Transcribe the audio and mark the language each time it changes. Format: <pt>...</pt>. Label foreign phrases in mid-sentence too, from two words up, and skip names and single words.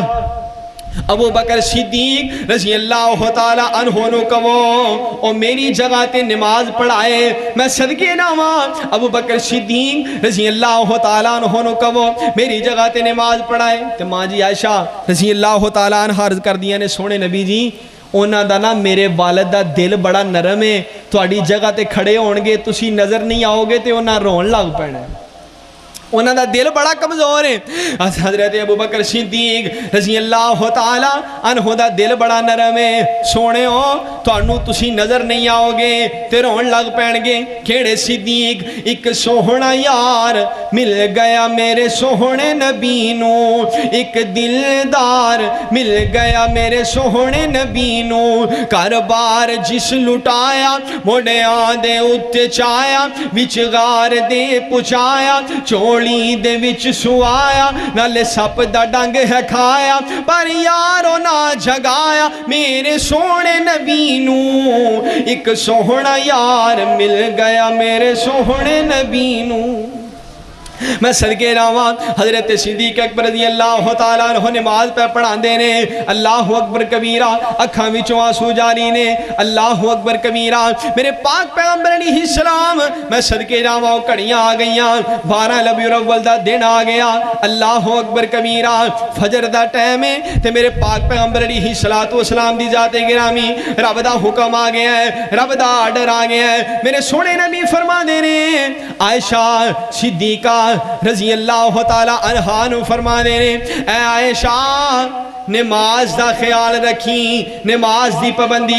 <pa>ابو بکر صدیق</pa> <ar>رضی اللہ تعالیٰ عنہ</ar> <pa>نو کہو او میری جگہ تے نماز پڑھائے میں صدقے ناواں ابو بکر صدیق</pa> <ar>رضی اللہ تعالیٰ عنہ</ar> <pa>نو کہو میری جگہ تے نماز پڑھائے تے ماں جی عائشہ</pa> <ar>رضی اللہ تعالیٰ عنہ</ar> <pa>عرض کر دیا نے سونے نبی جی اونا دا نا میرے والد دا دل بڑا نرم ہے تو آڑی جگہ تے کھڑے ہونگے تسی نظر نہیں آؤ گے تے اونا رون لگ پڑنا ہے انہاں دا دل بڑا کمزور ہے حضرت ابو بکر صدیق</pa> <ar>رضی اللہ تعالیٰ عنہ</ar> <pa>دا دل بڑا نرم ہے سونے ہو تو انہوں تسی نظر نہیں آؤ گے تے رون لگ پین گے کھیڑے صدیق ایک سوہنا یار مل گیا میرے سوہنے نبی نو ایک دلدار مل گیا میرے سوہنے نبی نو کاربار جس لٹایا موڑے آدھے اتے چایا وچ غار دے پچایا چوڑ دے وچ سوایا نالے سپ دا ڈنگ ہے کھایا پر یارو نہ جگایا میرے سونے نبی نو ایک سوہنا یار مل گیا میرے سوہنے نبی نو میں صدقے راواں حضرت صدیق اکبر</pa> <ar>رضی اللہ تعالیٰ عنہ</ar> <pa>نماز پہ پڑھان دینے</pa> <ar>اللہ اکبر کبیرہ</ar> <pa>اکھاں وچوں آنسو جاری نے</pa> <ar>اللہ اکبر کبیرہ</ar> <pa>میرے پاک پیغمبر</pa> <ar>علیہ السلام</ar> <pa>میں صدقے راواں کڑیاں آ گئیاں 12 ربیع الاول دا دن آ گیا</pa> <ar>اللہ اکبر کبیرہ</ar> <pa>فجر دا ٹائم ہے تے میرے پاک پیغمبر</pa> <ar>علیہ السلام</ar> <pa>دی ذات گرامی رب دا حکم آ گیا ہے رب دا آرڈر آ گیا ہے میرے سونے نبی فرما دینے عائشہ صدیقہ</pa> <ar>رضی اللہ تعالیٰ عنہا</ar> <pa>نو فرما دینے اے عائشہ نماز دا خیال رکھی نماز دی پابندی</pa>